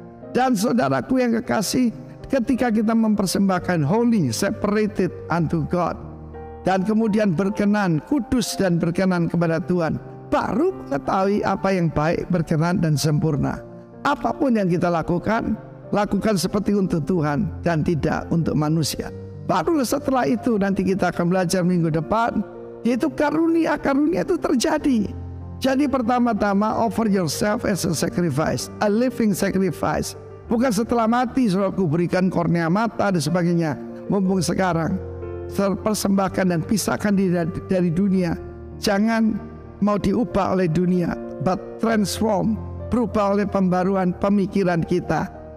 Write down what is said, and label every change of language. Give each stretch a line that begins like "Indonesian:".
Indonesian: Dan saudaraku yang kekasih, ketika kita mempersembahkan
English: holy, separated unto God,
Indonesian: dan kemudian berkenan, kudus dan berkenan kepada Tuhan, baru mengetahui apa yang baik, berkenan dan sempurna. Apapun yang kita lakukan, lakukan seperti untuk Tuhan dan tidak untuk manusia. Baru setelah itu nanti kita akan belajar minggu depan, yaitu karunia-karunia itu terjadi. Jadi pertama-tama
English: offer yourself as a sacrifice, a living sacrifice.
Indonesian: Bukan setelah mati saudaraku berikan kornea mata dan sebagainya. Mumpung sekarang terpersembahkan dan pisahkan diri dari dunia. Jangan mau diubah oleh dunia,
English: but transform,
Indonesian: berubah oleh pembaruan pemikiran kita.